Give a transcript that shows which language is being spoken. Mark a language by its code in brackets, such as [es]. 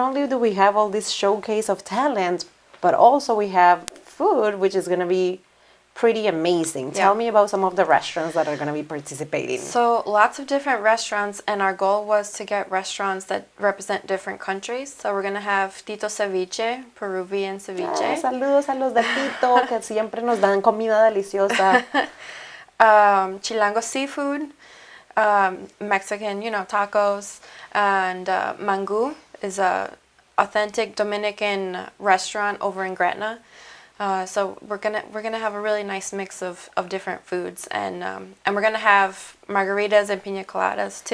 [en] only do we have all this showcase of talent, but also we have food, which is going to be pretty amazing. Yeah. Tell me about some of the restaurants that are going to be participating. So lots of different restaurants, and our goal was to get restaurants that represent different countries. So we're gonna have Tito Ceviche, Peruvian ceviche, [es] Saludos a los de Tito, que siempre nos dan comida deliciosa. [en] Chilango seafood, Mexican, tacos, and Mangu is a authentic Dominican restaurant over in Gretna. So we're gonna have a really nice mix of different foods, and we're gonna have margaritas and piña coladas too,